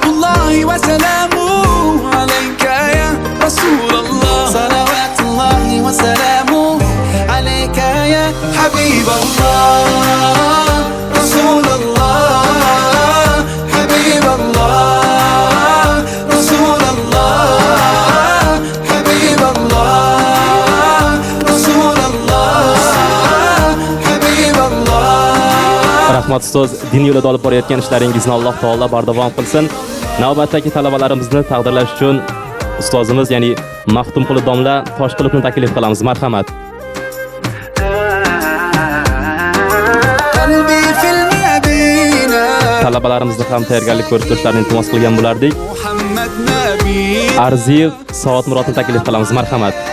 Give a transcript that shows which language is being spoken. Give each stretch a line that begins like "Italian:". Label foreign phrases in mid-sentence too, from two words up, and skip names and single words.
Arabic: الله وسلامه عليك يا رسول الله صلوات الله وسلامه عليك يا حبيب الله رسول الله حبيب الله رسول الله حبيب الله رسول الله حبيب الله.
Uzbek: Rahmat ustoz, din yo'lida olib borayotgan ishlaringizni Alloh taolo bardavom qilsin. Navbatdagi talabalarimizni taqdirlash uchun ustozimiz, ya'ni Maxtumquli domla Toshqulovni taklif qilamiz. Marhamat.
Arabic: قلبي في المدينة
Uzbek: Talabalarimizni ham tayyorgarlik ko'rib turishlarini iltimos qilgan bo'lardik.
Arabic: محمد نبي
Uzbek: Arziyev Savat Murodni taklif qilamiz. Marhamat.